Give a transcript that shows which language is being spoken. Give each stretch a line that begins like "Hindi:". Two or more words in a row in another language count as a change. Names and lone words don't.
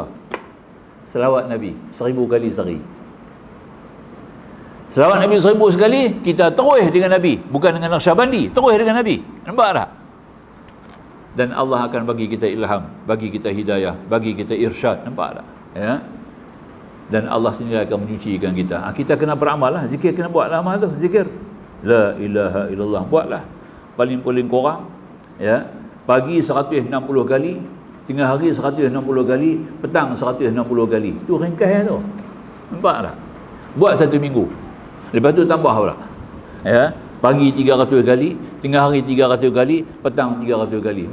Malay: Selawat Nabi 1000 kali sehari. Selawat Nabi 1000 sekali, kita terus dengan Nabi, bukan dengan Naqsyabandi, terus dengan Nabi. Nampak tak? Dan Allah akan bagi kita ilham, bagi kita hidayah, bagi kita irsyad. Nampak tak? Ya. Dan Allah sendiri akan menyucikan kita. Kita kena beramal lah. Zikir kena buatlah amal tu. Zikir
Arabic: la ilaha illallah.
Malay: Buatlah. Paling-paling kurang, ya, pagi 160 kali, tengah hari 160 kali, petang 160 kali. Tu ringkas tu. Nampak tak? Buat 1 minggu. Lepas tu tambah pula. Ya, pagi 300 kali, tengah hari 300 kali, petang 300 kali.